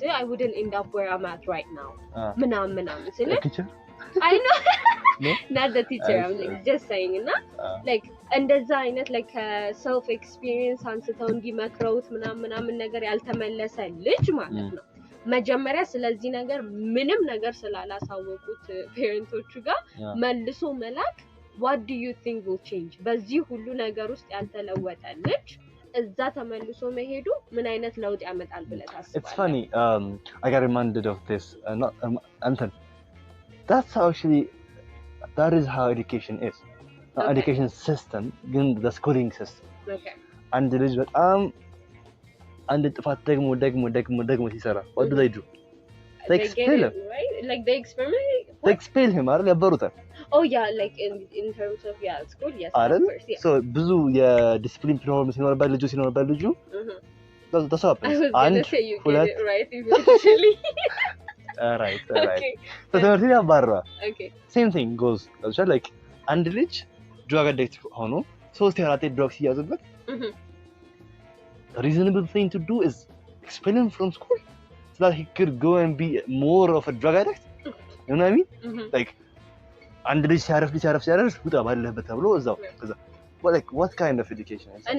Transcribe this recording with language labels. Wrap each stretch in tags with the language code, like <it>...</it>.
<en>wouldn't end up where I'm at right now</en> <am>ምናምን ስለ</am> <en>I know not the teacher I'm like just saying</en> <am>እና like እንደዛ አይነት like self experience አንስተው እንዲመክረውት ምናምን ነገር ያልተመለሰ ልጅ ማለት ነው መጀመሪያ ስለዚህ ነገር ምንም ነገር ስላላሳወቁት ፓረንቶቹ ጋር መልሶ መላክ</am> <en>what do you think will change</en> <am>በዚህ ሁሉ ነገር ውስጥ ያልተለወጠ ልጅ እዛ ተመልሶ መሄዱ ምን አይነት ለውጥ ያመጣል ብለህ ታስባለህ?</am> <en>It's funny I got reminded of this Anton that's actually that is how education is education system ግን the schooling system</en> <am>አንድ ልጅ በጣም አንድ ጥፋት ደግሞ ሲሰራ</am> <en>what do they do they expel him right like they experiment they expel him</en> <am>አይደል ያበሩታል</am> <en>oh yeah like in terms of school yes</en> <am>አይደል so ብዙ የዲሲፕሊን ፕሮግራም ሲኖርበት ልጁ</am> <en>that's what happens and</en> <am>ሁለት</am> <en>right eventually right so</en> <am>ትምህርት ያባረዋል</am> <en>same thing goes like አንድ ልጅ drug addict ሆኖ 3-4 drugs ሲያዙበት the reasonable thing to do is expel him from school so that he could go and be more of a drug addict you know what I mean like</en> <am>አንድ ልጅ ሲያረፍ ውጣ ባለበት ተብሎ እዛው</am> <en>like what kind of education is</en>